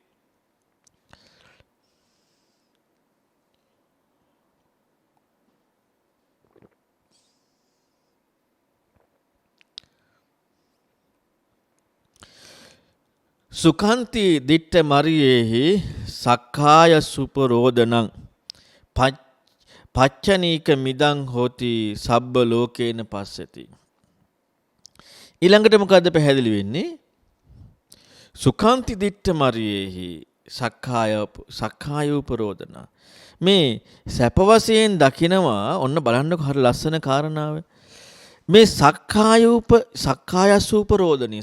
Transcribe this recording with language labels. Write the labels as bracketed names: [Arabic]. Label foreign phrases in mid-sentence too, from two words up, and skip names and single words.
[Pali] සුඛන්ති දිට්ඨ මරියේහි සක්කාය සුපරෝදනං පච්චනීක මිදං හෝති සබ්බ ලෝකේන පස්සති. [Sinhala] ඊළඟට මොකද්ද පැහැදිලි වෙන්නේ? [Pali] සුඛන්ති දිට්ඨ මරියේහි සක්කාය උපරෝදන. [Sinhala] මේ සැප වශයෙන් දකිනවා. ඔන්න බලන්නකො හරි ලස්සන කාරණාව. [Pali] මේ සක්කාය සුපරෝදනී.